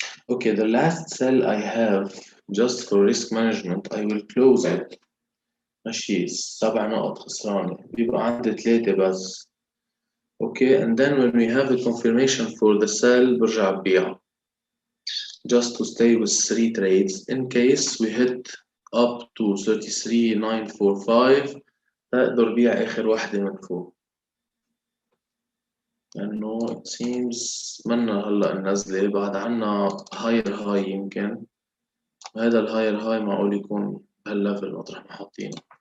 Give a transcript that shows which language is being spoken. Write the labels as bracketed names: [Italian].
[English] Okay, the last cell I have just for risk management I will close it. [Arabic] ماشي 7 نقط خسرانة، بيبقى عندي 3 بس. [English] Okay, and then when we have a confirmation for the sell [Arabic] برجع ببيع. [English] Just to stay with 3 trades in case we hit up to 33,945 [Arabic] أقدر بيع آخر واحدة من فوق. لأنه [English] it seems [Arabic] منا هلا النزلة بعد عنا higher high يمكن، وهذا الهاير هاي معقول يكون بهالليفل مطرح ما حاطينه.